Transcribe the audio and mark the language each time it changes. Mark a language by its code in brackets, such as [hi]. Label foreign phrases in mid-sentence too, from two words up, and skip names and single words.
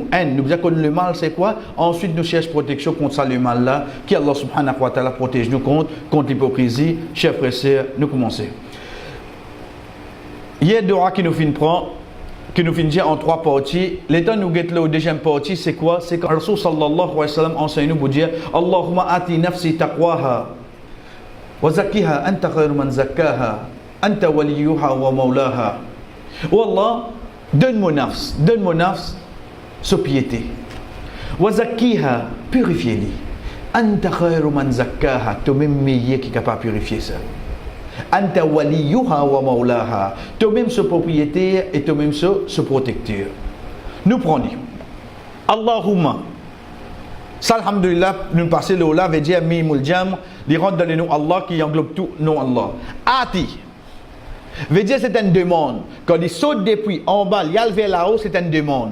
[fr] Nous disons que le mal, c'est quoi? Ensuite, nous cherchons protection contre ça, le mal-là, qu' [ar] الله سبحانه وتعالى [fr] protège nous contre l'hypocrisie. Chers frères et sœurs, nous commençons. Il y a deux droits qui nous finissent qui nous finit en 3 parties. L'état nous guette là au deuxième partie, c'est quoi? C'est quand [ar] رسول صلى الله عليه وسلم [fr] enseigne nous pour dire [ar] اللهم آت نفسي تقواها وزكها أنت خير من زكاها أنت وليها ومولاها. [fr] Oh Allah, Donne mon nafs, sa piété. [ar] وزكها, [fr] purifiez-les. [ar] أنت خير من زكاها, [fr] toi-même meilleur qui est capable de purifier ça. [ar] أنت وليها ومولاها, [fr] toi-même ce propriétaire et toi-même ce protecteur. Nous prenons. Allahumma. Ça, alhamdulillah, nous passons le là, veut dire mimul jam, il rentre dans le nom Allah qui englobe tout nom Allah. Ati. Veut dire c'est une demande. Quand il saute depuis en bas, il y a vers là-haut, c'est une demande.